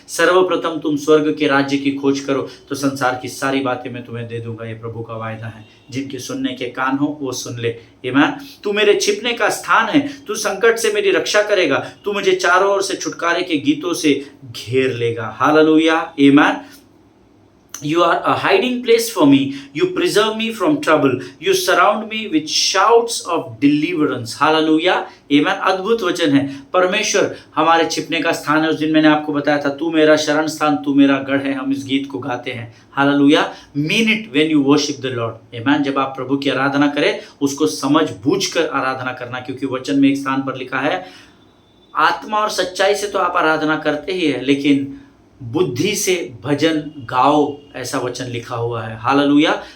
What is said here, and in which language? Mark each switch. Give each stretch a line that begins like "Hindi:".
Hindi: सर्वप्रथम तुम स्वर्ग के राज्य की खोज करो तो संसार की सारी बातें मैं तुम्हें दे दूंगा। ये प्रभु का वायदा है। जिनके सुनने के कान हो वो सुन ले। आमीन। तू मेरे छिपने का स्थान है, तू संकट से मेरी रक्षा करेगा, तू मुझे चारों ओर से छुटकारे के गीतों से घेर लेगा। हालेलुया। आमीन।
English: You are a hiding place for me. You preserve me from trouble. You surround me with shouts of deliverance.
Hindi: Hallelujah. Amen. अद्भुत वचन है। परमेश्वर हमारे छिपने का स्थान है। उस दिन मैंने आपको बताया था, तू मेरा शरण स्थान, तू मेरा गढ़ है। हम इस गीत को गाते हैं। Hallelujah.
English: Mean it when you worship the Lord.
Hindi: आमीन। जब आप प्रभु की आराधना करें, उसको समझ बूझ कर आराधना करना, क्योंकि वचन में एक स्थान पर लिखा है, आत्मा और सच्चाई से तो आप आराधना करते ही है, लेकिन बुद्धि से भजन गाओ, ऐसा वचन लिखा हुआ है। हालेलुया।